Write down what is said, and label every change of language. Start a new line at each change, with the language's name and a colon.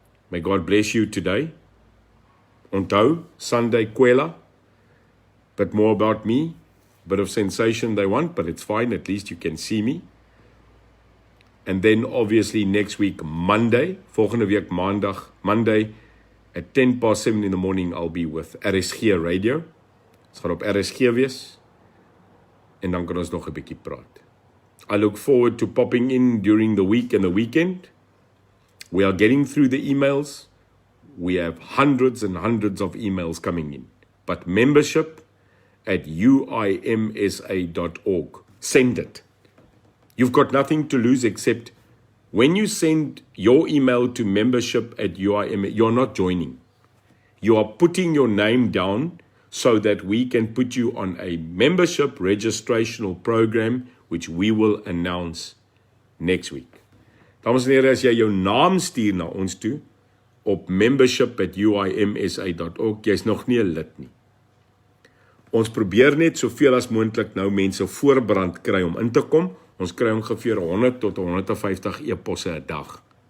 English: May God bless you today.
Afrikaans: Onthou,
English: Sunday Kwela. Bit more about me. Bit of sensation they want, but it's fine. At least you can see me. And then obviously next week, Monday.
Afrikaans: Volgende week Maandag,
English: Monday. At 7:10 in the morning, I'll be with RSG Radio.
Afrikaans: Ons gaan op RSG wees. En dan kan ons nog 'n bietjie praat.
English: I look forward to popping in during the week and the weekend. We are getting through the emails. We have hundreds and hundreds of emails coming in. But membership@uimsa.org. Send it. You've got nothing to lose except when you send your email to membership@uimsa, you're not joining. You are putting your name down so that we can put you on a membership registrational program, which we will announce next week.
Afrikaans: Dames en here, as jy jou naam stuur na ons toe, op membership@uimsa.org, jy's nog nie 'n lid nie. Ons probeer net soveel as moontlik nou mense voorbrand kry om in te kom. Ons kry ongeveer 100 tot 150 e-posse 'n dag.